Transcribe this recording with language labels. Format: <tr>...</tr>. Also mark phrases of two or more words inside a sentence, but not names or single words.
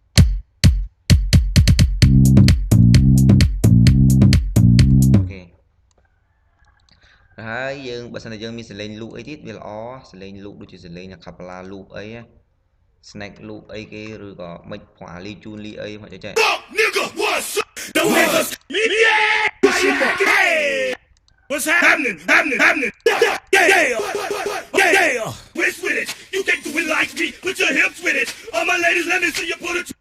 <km>អូខេហើយយើងបើសិនតែយើងមានសលេងលូកអីទៀតវាល្អសលេងលូកដូចជាសលេង</km> <en>Acapella loop</en> <km>អី</km> <en>Snake loop</en> <km>អីគេឬក៏មិនផងអាលីជូនលីអីមកចេះ</km> <en>What's happening? Yeah. Twist with it. You can't do it like me. Put your hips with it. All my ladies, let me see you put it.</en>